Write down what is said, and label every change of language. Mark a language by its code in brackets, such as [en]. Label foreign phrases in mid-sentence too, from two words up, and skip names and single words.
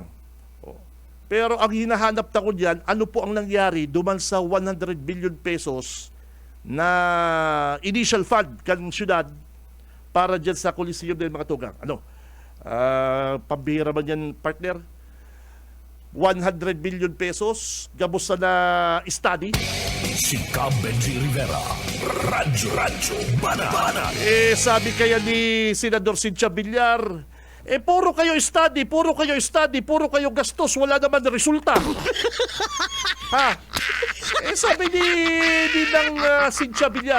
[bik] Pero ang hinahanap na ko dyan, ano po ang nangyari duman sa 100 billion pesos na [en] initial fund [bik] kan syudad para dyan sa Coliseum na yan Makatugang. Ano? Pambihira man yan, partner? 100 billion pesos, gabos na study. Si Cab Benji Rivera, Radyo Bana. [tl] Sabi kaya ni Senador Cynthia Villar, puro kayo study, puro kayo gastos, wala naman resulta. Ha? Sabi ni Cynthia Villar.